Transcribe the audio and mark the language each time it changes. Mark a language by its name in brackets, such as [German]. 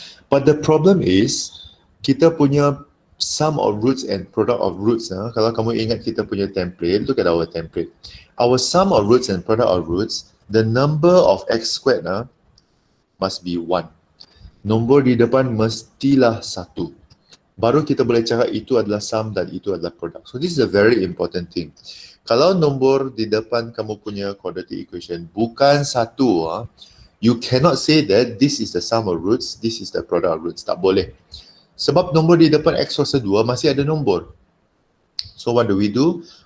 [English] But the problem is, [Malay] kita punya [English] sum of roots and product of roots, [Malay] kalau kamu ingat kita punya template, [English] look at our template. Our sum of roots and product of roots, the number of x squared must be 1. [Malay] Nombor di depan mestilah 1. Baru kita boleh cakap itu adalah sum dan itu adalah product. [English] So this is a very important thing. [Malay] Kalau nombor di depan kamu punya quadratic equation bukan 1, [English] you cannot say that this is the sum of roots, this is the product of roots. [Malay] Tak boleh. Sebab nombor di depan x kuasa 2 masih ada nombor. [English] So what do?